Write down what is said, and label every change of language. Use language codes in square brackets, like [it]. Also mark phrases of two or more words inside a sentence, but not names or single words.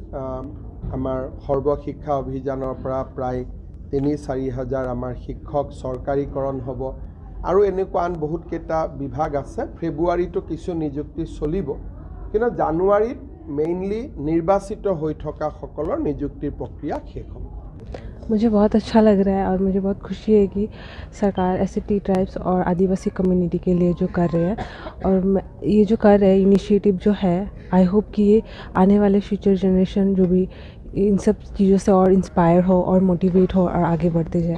[as] আমাৰ সৰ্বশিক্ষা অভিযানৰ পৰা প্ৰায় 3-4 হাজাৰ আমাৰ শিক্ষক চৰকাৰীকৰণ হ'ব আৰু এনেকুৱা আন বহুতকেইটা বিভাগ আছে। ফেব্ৰুৱাৰীটো কিছু নিযুক্তি চলিব, কিন্তু জানুৱাৰীত মেইনলি নিৰ্বাচিত হৈ থকা সকলৰ নিযুক্তিৰ প্ৰক্ৰিয়া শেষ হ'ব। [hi] मुझे बहुत अच्छा लग रहा है और मुझे बहुत खुशी है कि सरकार ऐसे [en] tea tribes [hi] और आदिवासी कम्युनिटी के लिए जो कर रहे हैं, और ये जो कर रहे हैं इनिशिएटिव जो है, [en] I hope [hi] कि ये आने वाले [en] future generation [hi] जो भी इन सब चीज़ों से और इंस्पायर हो और मोटिवेट हो और आगे बढ़ते जाए।